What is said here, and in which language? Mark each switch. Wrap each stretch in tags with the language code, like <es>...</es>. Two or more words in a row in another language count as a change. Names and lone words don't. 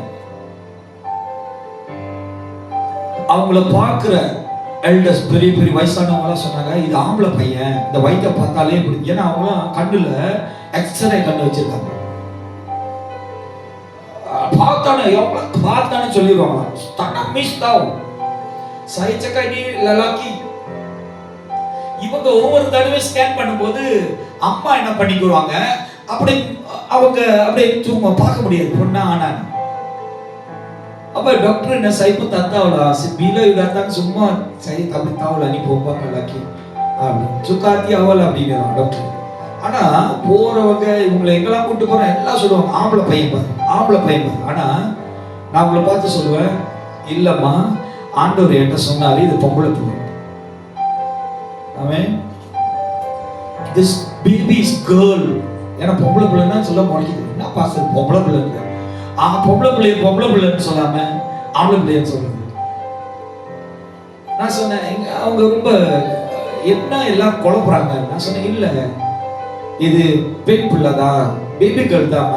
<ta>அவங்கள பார்க்கிற எல்டர்ஸ், பெரிய பெரிய வயசானவங்க எல்லாம் சொன்னாங்க, இது ஆம்பளை பையன், இந்த வயிற்ற பார்த்தாலே பிடிக்கும். ஏன்னா அவங்களாம் கண்ணுல எக்ஸ்ரே கண்ணு வச்சிருக்காங்க. பார்த்தானே சொல்லிடுவாங்க.</ta> <ms>Saya cakap ini lelaki.</ms> <ta>இவங்க ஒவ்வொரு தடவை ஸ்கேன் பண்ணும்போது அம்மா என்ன பண்ணிக்குவாங்க, அப்படி அவங்க அப்படியே சும்மா பார்க்க முடியாது பொண்ணா ஆனா. அப்ப டாக்டர் என்ன சைப்பு தத்தாவலா</ta> <ms>bila datang semua saya tak tahu lah ni perempuan ke lelaki</ms> <ta>அப்படி சுக்காத்தி அவள் அப்படிங்கிறான் டாக்டர். ஆனா போறவங்க இவங்களை எங்கெல்லாம் கூட்டு போறோம் எல்லாம் சொல்லுவாங்க ஆம்பளை பையன் பாரு, ஆம்பளை பையன் பாரு. ஆனா நான் உங்களை பார்த்து சொல்லுவேன், இல்லம்மா ஆண்டவர் என்கிட்ட சொன்னாரு இது பொம்பளை பிள்ளை. ஆமென்.</ta> <en>This baby is girl.</en> <ta>ஏன்னா பொம்பளை பிள்ளைன்னா சொல்ல முடியாது. என்ன பாஸ்டர் பொம்பளை பிள்ளைங்க? பொம்பளை பிள்ளைன்னு சொல்லாம ஆம்பளை பிள்ளைன்னு சொல்லுங்க. நான் சொன்னேன் அவங்க ரொம்ப என்ன எல்லாம் குழப்புறாங்க. நான் சொன்னேன் இல்ல இது பெண் பிள்ளைதான்,</ta> <en>baby girl</en> <ta>தான்.</ta>